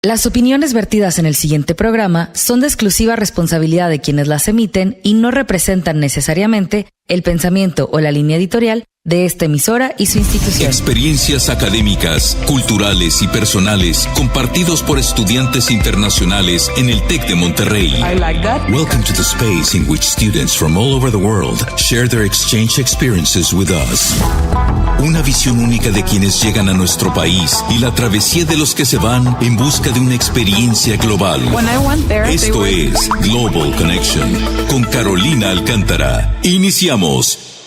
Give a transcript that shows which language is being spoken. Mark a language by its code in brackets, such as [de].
[es] Las opiniones vertidas en el siguiente programa son de exclusiva responsabilidad de quienes las emiten y no representan necesariamente el pensamiento o la línea editorial de esta emisora y su institución. Experiencias académicas, culturales y personales compartidos por estudiantes internacionales en el Tec de Monterrey. [en] I like that. Welcome to the space in which students from all over the world share their exchange experiences with us. [es] Una visión única de quienes llegan a nuestro país y la travesía de los que se van en busca de una experiencia global. Esto es Global Connection con Carolina Alcántara. Iniciamos.